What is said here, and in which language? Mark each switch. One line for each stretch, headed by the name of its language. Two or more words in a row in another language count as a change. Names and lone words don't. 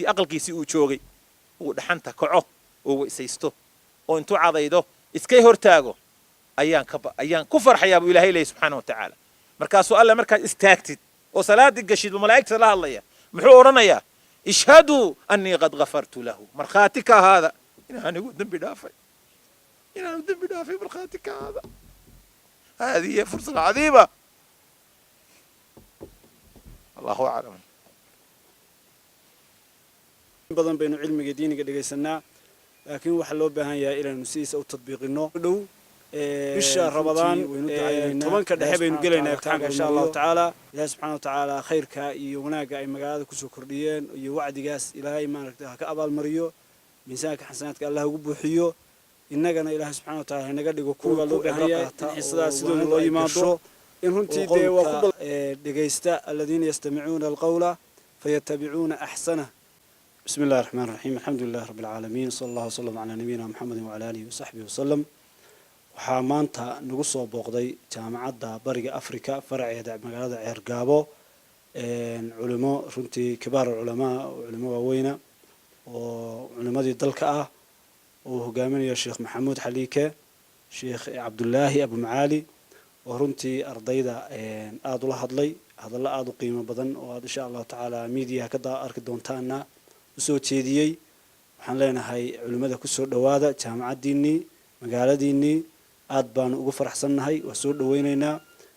Somali: aqalkiisi uu joogay uu dhaxanta kaco oo weysaysto oo intuu cadaydo iskay hortaago ayaan ku farxayaa buu ilaahay leeyahay
Arabic: سبحانه وتعالى
Somali: markaasuu alla markaad istaagtid oo salaadii gashid malaa'igta la hadlaya muxuu oranayaa
Arabic: اشهدوا أني قد غفرت له
Somali: markhaatika hada inaanigu dambi dhaafay markhaatika hada
Arabic: هذه فرصة عظيمة الله أعلم
Somali: badan baynu cilmiga diiniga dhageysanaa laakiin waxa loo baahan yahay inaynu sidiisa u tadbiiqino dhow bisha Ramadaan tobanka dhexe baynu gelaynaa imtixaanka
Arabic: إن شاء الله تعالى
Somali: ilaahay
Arabic: سبحانه وتعالى
Somali: khayrka iyo wanaaga ay magaalada ku soo kordhiyeen iyo wacdigaas ilaahay maaragtay ka abaal mariyo miisaanka xasanaadka Allah ugu buuxiyo innagana ilaahay
Arabic: سبحانه وتعالى
Somali: inaga dhigo kuwa loo baahan yahay xiisadaas sidoo loo yimaado in runtii dee waa ku
Arabic: dhageysta الذين يستمعون القول فيتبعون أحسنه بسم الله الرحمن الرحيم الحمد لله رب العالمين صلى الله وسلم على نبينا محمد وعلى آله وصحبه وسلم
Somali: waxaa maanta nagu soo booqday jaamacadda bariga Afrika faraceeda magaalada Ceergaabo culimo runtii kibaar culimo waaweyn oo culimadii dalka ah oo hogaaminaya Sheekh Maxamuud Xaliike Sheekh Cabdullaahi Abu Maali oo runtii ardayda aad ula hadlay hadalla aad u qiimo badan oo aad
Arabic: إن شاء الله تعالى
Somali: media ka arki doontaana soo jeediyay waxaan leenahay culimada ku soo dhawaada jaamacadiini magaaladiini aad baan ugu faraxsanahay waa soo dhaweynaynaa